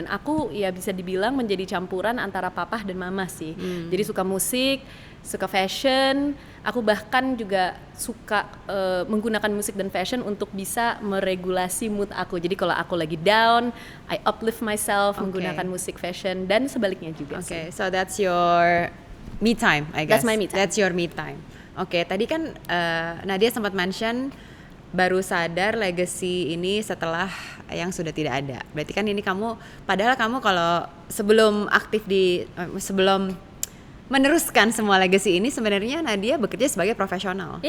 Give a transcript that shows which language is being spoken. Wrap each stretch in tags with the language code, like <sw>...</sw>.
<id>Dan aku ya bisa dibilang menjadi campuran antara papa dan mama sih. Jadi suka musik, suka fashion. Aku bahkan juga suka menggunakan musik dan fashion untuk bisa meregulasi mood aku. Jadi kalau aku lagi down,</id> <en>I uplift myself</en> <id>menggunakan musik fashion dan sebaliknya juga sih.</id> <en>Okay, so that's your me time, I guess. That's my me time. That's your me time.</en> <id>Oke, tadi kan Nadia sempat mention baru sadar legacy ini setelah yang sudah tidak ada. Berarti kan ini kamu, padahal kamu kalau sebelum aktif sebelum meneruskan semua legacy ini sebenarnya Nadia bekerja sebagai profesional.</id>